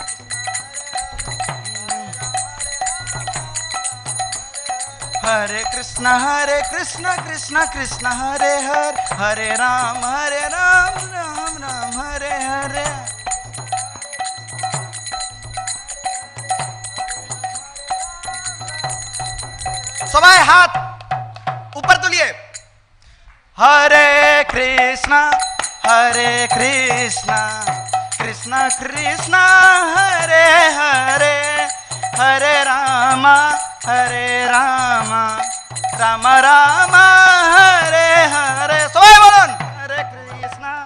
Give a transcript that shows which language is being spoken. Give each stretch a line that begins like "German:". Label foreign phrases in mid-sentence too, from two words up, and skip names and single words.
Bangla: Hare Krishna Krishna Krishna Krishna Hare Hare Hare Ram Ram Ram Hare Hare সবাই হাত উপর তুলিয়ে হরে কৃষ্ণ কৃষ্ণ কৃষ্ণ হরে হরে হরে রাম রাম রাম হরে হরে সবাই বলুন হরে কৃষ্ণ